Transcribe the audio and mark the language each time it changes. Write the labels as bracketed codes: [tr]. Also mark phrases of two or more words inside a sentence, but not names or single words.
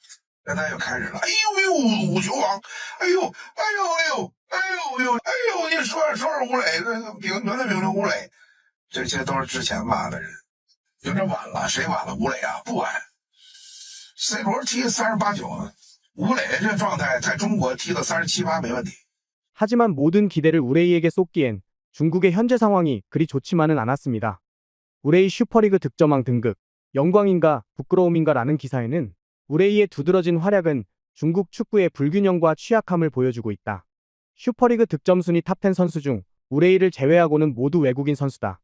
[zh] 现在又开始了，哎呦呦，五球王，哎呦，哎呦哎呦，哎呦呦，哎呦，你说吴磊，评论吴磊，这些都是之前骂的人，有点晚了，谁晚了？吴磊啊，不晚。C罗踢38、9呢，吴磊这状态在中国踢到37、8没问题。 [ko] 하지만 모든 기대를 우레이에게 쏟기엔 중국의 현재 상황이 그리 좋지만은 않았습니다. 우레이 슈퍼리그 득점왕 등극, 영광인가 부끄러움인가라는 기사에는 우레이의 두드러진 활약은 중국 축구의 불균형과 취약함을 보여주고 있다. 슈퍼리그 득점 순위 탑10 선수 중 우레이를 제외하고는 모두 외국인 선수다.